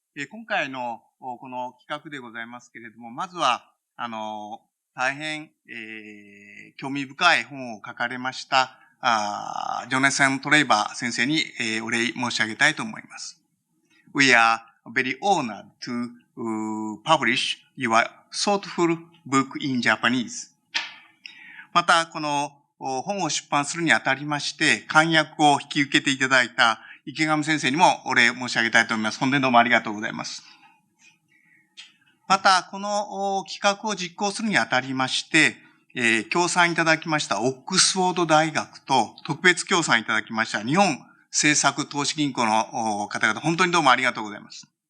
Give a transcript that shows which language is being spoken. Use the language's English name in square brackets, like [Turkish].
[Japanese] 今回のこの企画でございますけれども、まずは、大変、興味深い本を書かれました、ジョネサン・トレバー先生に、お礼申し上げたいと思います。 [English] We are very honored to publish your thoughtful book in Japanese. [Japanese] また、この本を出版するにあたりまして、簡約を引き受けていただいた池上先生にもお礼申し上げたいと思います。本当にどうもありがとうございます。また、この企画を実行するにあたりまして、協賛いただきましたオックスフォード大学と特別協賛いただきました日本政策投資銀行の方々、本当にどうもありがとうございます。